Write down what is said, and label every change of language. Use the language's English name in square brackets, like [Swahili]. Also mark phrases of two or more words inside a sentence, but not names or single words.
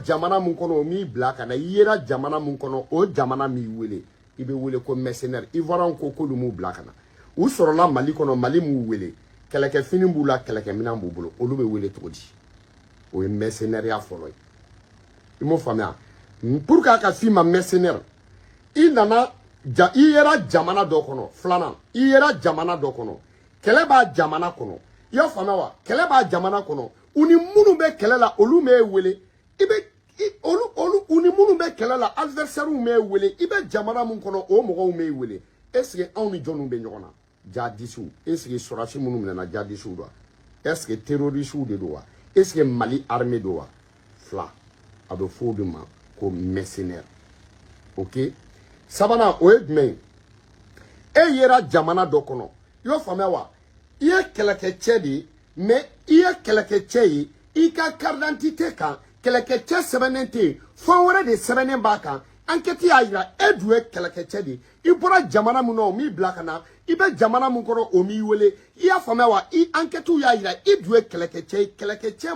[Bambara] jamana min kɔnɔ o m'i bila ka na i yera jamana min kɔnɔ o jamana m'i wele i bɛ wele ko [French] mercenaire ivoirien [Bambara] ko k'olu m'u bila ka na u sɔrɔla Mali kɔnɔ Mali m'u wele kɛlɛkɛfini b'u la kɛlɛkɛminɛn b'u bolo olu bɛ wele cogo di o ye mercenaire fɔlɔ ye i m'o faamuya [French] pour que [Bambara] a ka f'i ma mercenaire i nana i yera jamana dɔ kɔnɔ filanan i yera jamana dɔ kɔnɔ kɛlɛ b'a jamana kɔnɔ i y'a faamuya wa kɛlɛ b'a jamana kɔnɔ u ni minnu bɛ kɛlɛ la olu m'e wele u ni minnu bɛ kɛlɛ la adversaire m'e wele i bɛ jamana min kɔnɔ o mɔgɔw m'e wele [French] est-ce que [Bambara] anw ni jɔnniw bɛ ɲɔgɔn na jihadistes [French] est-ce que [Bambara] sɔrɔdasi minnu minɛna jihadistes don wa [French] est-ce que terroristes [Bambara] de don wa [French] est-ce que Mali armée [Bambara] don wa fila a bɛ fɔ o de ma ko mercenaire ok sabanan o ye jumɛn ye e yera jamana dɔ kɔnɔ i y'o faamuya wa i ye kɛlɛkɛcɛ de ye mais i ye kɛlɛkɛcɛ ye i ka [French] carte d'identité [Bambara] kan kɛlɛkɛcɛ sɛbɛnnen tɛ yen fɛn wɛrɛ de sɛbɛnnen b'a kan enquête y'a yira e dun ye kɛlɛkɛcɛ de ye i bɔra jamana min na o m'i bila ka na i bɛ jamana min kɔnɔ o m'i wele i y'a faamuya wa i enquête y'a yira i dun ye kɛlɛkɛcɛ ye kɛlɛkɛcɛ